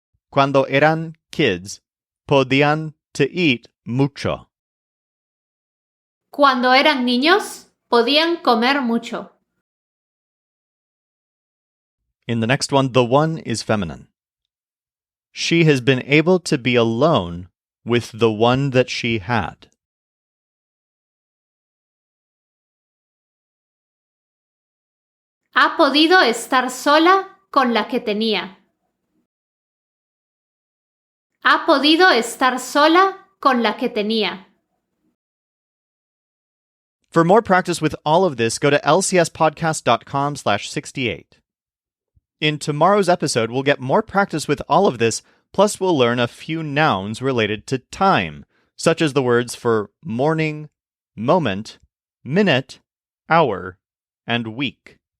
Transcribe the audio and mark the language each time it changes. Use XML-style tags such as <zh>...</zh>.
<es>Cuando eran</es> <en>kids,</en> <es>podían</es> <en>to eat</en> <es>mucho. Cuando eran niños, podían comer mucho.</es> <en>In the next one, the one is feminine. She has been able to be alone with the one that she had.</en> <es>Ha podido estar sola con la que tenía. Ha podido estar sola con la que tenía.</es> <en>For more practice with all of this, go to lcspodcast.com/68. In tomorrow's episode, we'll get more practice with all of this, plus we'll learn a few nouns related to time, such as the words for morning, moment, minute, hour, and week.</en>